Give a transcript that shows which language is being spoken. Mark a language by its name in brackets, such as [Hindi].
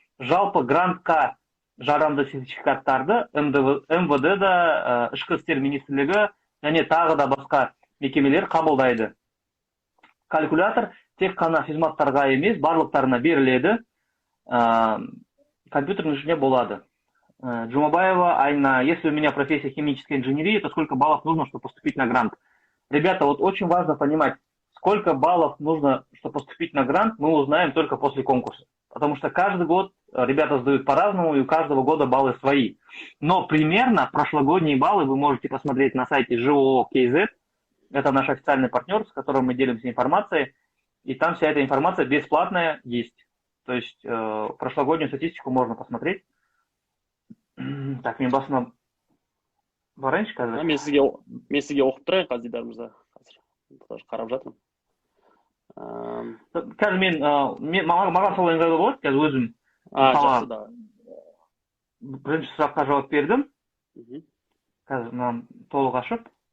[Kazakh] Жалпы грантқа жарамды сертификаттарды МВД-да, Ішкі істер министрлігі және тағы да басқа мекемелер қабылдайды. Калькулятор тек қана физматтарға емес, барлықтарына беріледі. Компьютердің ішінде болады. [Russian] Джумабаева Айна, если у меня профессия химическая инженерия, то сколько баллов нужно, чтобы поступить на грант? Ребята, вот очень важно понимать, сколько баллов нужно, чтобы поступить на грант, мы узнаем только после конкурса. Потому что каждый год ребята сдают по-разному, и у каждого года баллы свои. Но примерно прошлогодние баллы вы можете посмотреть на сайте ЖОО.KZ. Это наш официальный партнер, с которым мы делимся информацией. И там вся эта информация бесплатная есть. То есть прошлогоднюю статистику можно посмотреть. [Kazakh] Так, мен басына барайыншы қазір. Мен сізге оқып тұрайын, Қазидар мырза. Қазір қарап жатырмын. Қазір маған сол ыңғайлы болады, қазір өзім. Жақсы да. Бірінші сұраққа жауап бердім. Қазір мынаны толық ашып.